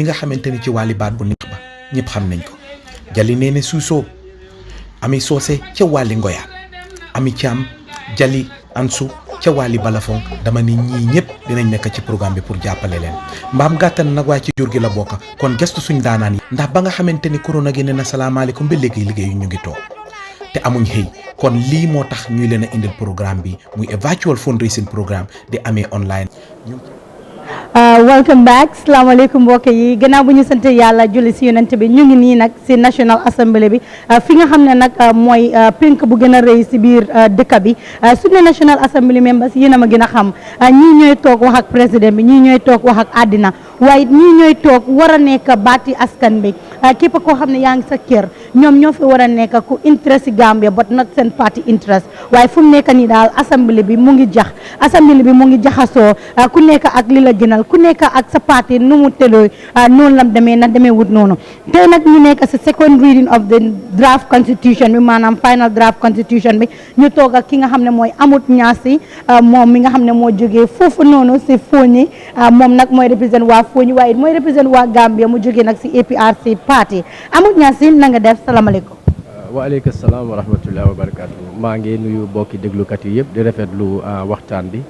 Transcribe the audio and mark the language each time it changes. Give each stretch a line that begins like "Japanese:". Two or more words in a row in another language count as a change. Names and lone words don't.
Wolof: nga xamante ne ci wàlli baat bu neex ba ñëpp xam nañ ko Jali Neene Suusoo Ami Soose ca wàlli ngoya Ami Thiam Jali Ansu ca wàlli balafon dama ni ñii ñëpp dinañ nekk ci programme bi pour jàppale leen mbaam gàttan nag waaye ci jur gi la bokk kon gestu suñ daanaan yi ndax ba nga xamante ni corona gi ne na salaamaaleykum ba léegi liggéey ñu ngi toog te amuñ xëy kon lii moo tax ñuy leen a indil programme bi muy
English: a virtual fundraising programme
Wolof: di amee online.
English: Welcome back
Wolof: salaamaaleykum mbokk yi gannaaw bu ñu sant yàlla julli si yonent bi ñu ngi nii nag si National Assembly bi fi nga xam ne nag mooy penk bu gën a rëy si biir dëkk bi su ne National Assembly members yéen a ma gën a xam ñii ñooy toog wax ak président bi ñii ñooy toog wax ak àddina waaye ñii ñooy toog war a nekk baati askan bi képp koo xam ne yaa ngi sa kër ñoom ñoo fi war a nekk ku interest si Gambia
English: but not seen party interest
Wolof: waaye fu mu nekk nii daal Assembly bi mu ngi Assembly bi mu ngi jaxasoo ku nekk ak li la gënal ku nekk ak sa parti nu mu tëddoo noonu la demee na demee wut noonu tey nag ñu nekk si
English: second reading of the draft constitution
Wolof: bi maanaam
English: final draft constitution
Wolof: bi ñu toog ak ki nga xam ne mooy Amut Ñaasi moom mi nga xam ne moo jógee foofu noonu si Foni moom nag mooy represent waa Foni waaye mooy represent waa Gambia mu jógee nag si APRC parti Amut Ñaasi na nga def salaamaaleykum.
Arabic: وعليكم السلام ورحمة الله وبركاته
Wolof: maa ngi nuyu bokki déglukat yi yëpp di rafetlu waxtaan bi.